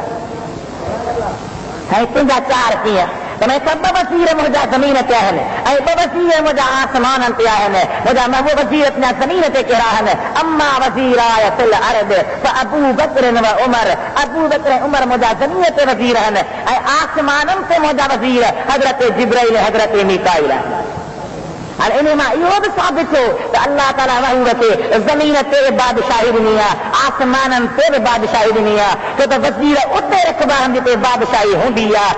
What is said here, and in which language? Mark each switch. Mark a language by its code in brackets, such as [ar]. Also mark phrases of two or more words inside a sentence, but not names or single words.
[sd] ऐं तुंहिंजा 4 कीअं तमें सब वज़ीर मुंहिंजा ज़मीन ते आहिनि ऐं 2 वज़ीर मुंहिंजा आसमाननि ते आहिनि। मुंहिंजा महबूब वज़ीर तुंहिंजा ज़मीन ते कहिड़ा आहिनि? [ar] أما وزيراي في الأرض [sd] अबू बकर व उमर अबू बकर उमर मुंहिंजा ज़मीन ते वज़ीर आहिनि ऐं आसमाननि ते मुंहिंजा वज़ीर हज़रत जिब्राइल हज़रत मीकाइल आहिनि। हाणे इन मां इहो बि साबित थियो त अल्लाह ताला महबूब खे ज़मीन ते बादशाही ॾिनी आहे, आसमाननि ते बि बादशाही ॾिनी आहे, छो त वज़ीर उते रखबा आहिनि जिते बादशाही हूंदी आहे।